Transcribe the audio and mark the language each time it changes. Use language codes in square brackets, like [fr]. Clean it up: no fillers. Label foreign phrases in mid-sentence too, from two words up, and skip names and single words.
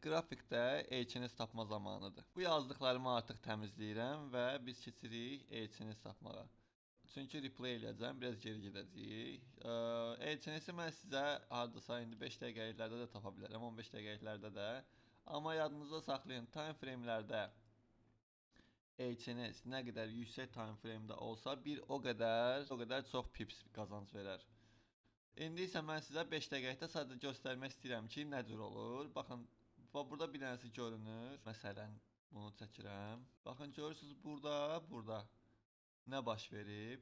[az] Qrafikdə H-nis tapma zamanıdır. Bu yazdıqlarımı artıq təmizləyirəm və biz keçirik H-nis tapmağa. Çünki replay eləyəcəm, biraz geri gedəcəyik. H-nisi mən sizə hardasa indi 5 dəqiqəliklərdə də tapa bilərəm, 15 dəqiqəliklərdə də. Amma yadınızda saxlayın, [en] time frame-lərdə [az] H-nis nə qədər yüksək [en] time frame-də [az] olsa, bir o qədər çox pips qazanc verər. İndi isə mən sizə 5 dəqiqəlikdə sadəcə göstərmək istəyirəm ki, nə cür olur. Baxın, burada bir dənəsi görünür. Məsələn, bunu çəkirəm. Baxın, görürsünüz burada nə baş verib?